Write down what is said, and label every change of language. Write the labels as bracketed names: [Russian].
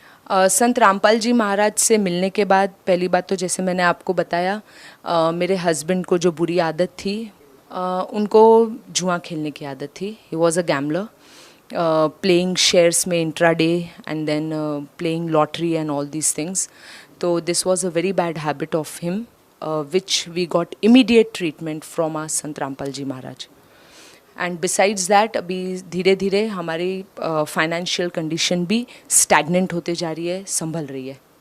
[Hindi] संत रामपाल जी महाराज से मिलने के बाद पहली बात तो जैसे मैंने आपको बताया, मेरे हस्बैंड को जो बुरी आदत थी, उनको जुआ खेलने की आदत थी। [English] He was a gambler, playing shares में intraday and then playing lottery and all these things. तो this was a very bad habit of him, which we got immediate treatment from our Sant Rampal Ji Maharaj. And besides that, [Hindi] अभी धीरे धीरे हमारी financial condition भी stagnant होते जा रही है, संभल रही है।